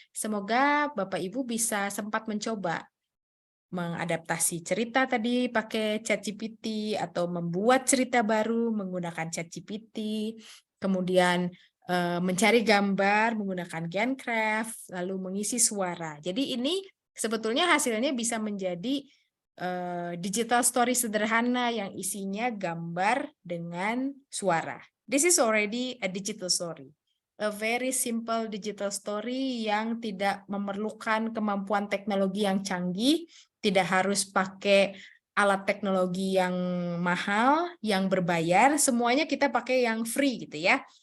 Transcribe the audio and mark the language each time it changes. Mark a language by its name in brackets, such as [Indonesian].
[Indonesian] Semoga Bapak Ibu bisa sempat mencoba mengadaptasi cerita tadi pakai ChatGPT atau membuat cerita baru menggunakan ChatGPT, kemudian mencari gambar menggunakan Gencraft, lalu mengisi suara. Jadi ini sebetulnya hasilnya bisa menjadi digital story sederhana yang isinya gambar dengan suara. [English] This is already a digital story. A very simple digital story [Indonesian] yang tidak memerlukan kemampuan teknologi yang canggih, tidak harus pakai alat teknologi yang mahal, yang berbayar, semuanya kita pakai yang free gitu ya.